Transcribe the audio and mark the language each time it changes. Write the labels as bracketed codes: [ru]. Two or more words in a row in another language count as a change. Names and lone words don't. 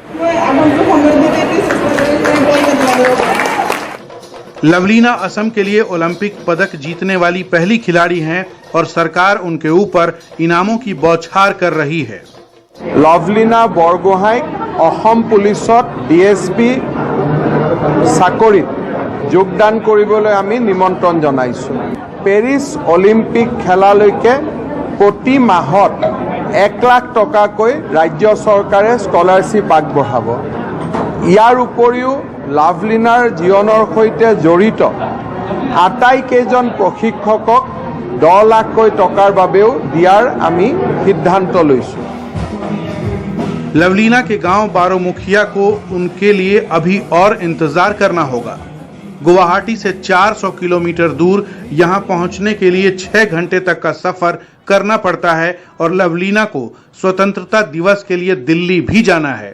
[hi] लवलीना असम के लिए ओलंपिक पदक जीतने वाली पहली खिलाड़ी हैं और सरकार उनके ऊपर इनामों की बौछार कर रही है। [as] লৱলীনা বৰগোহাঁইক অসম পুলিচত DSP চাকৰিত যোগদান কৰিবলৈ আমি নিমন্ত্ৰণ জনাইছো। পেৰিছ অলিম্পিক খেলালৈকে প্ৰতি মাহত 1 লাখ টকাকৈ ৰাজ্য চৰকাৰে স্কলাৰশ্বিপ আগবঢ়াব। ইয়াৰ উপৰিও লাভলিনাৰ জীৱনৰ সৈতে জড়িত আটাইকেইজন প্ৰশিক্ষকক 10 লাখকৈ টকাৰ বাবেও দিয়াৰ আমি সিদ্ধান্ত লৈছো। [hi] लवलीना के गांव बारोमुखिया को उनके लिए अभी और इंतजार करना होगा। गुवाहाटी से 400 किलोमीटर दूर यहां पहुंचने के लिए 6 घंटे तक का सफर करना पड़ता है और लवलीना को स्वतंत्रता दिवस के लिए दिल्ली भी जाना है।